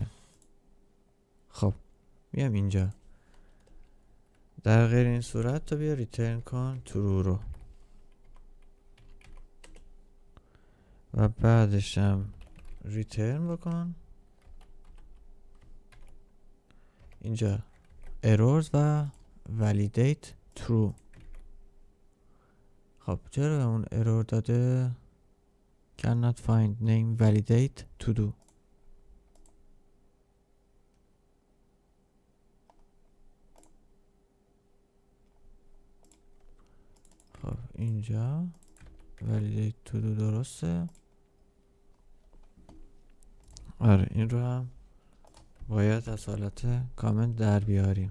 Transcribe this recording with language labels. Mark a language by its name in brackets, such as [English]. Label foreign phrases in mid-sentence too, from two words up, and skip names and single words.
[Persian] خب میام اینجا در غیر این صورت تا بیا ریترن کن true رو و بعدش هم ریترن بکن اینجا errors و [English] validate true. [Persian] خب چرا اون error داده [English] cannot find name validate to do. [Persian] خب اینجا [English] validate to do [Persian] درسته. آره این رو هم باید از حالت کامنت در بیاریم.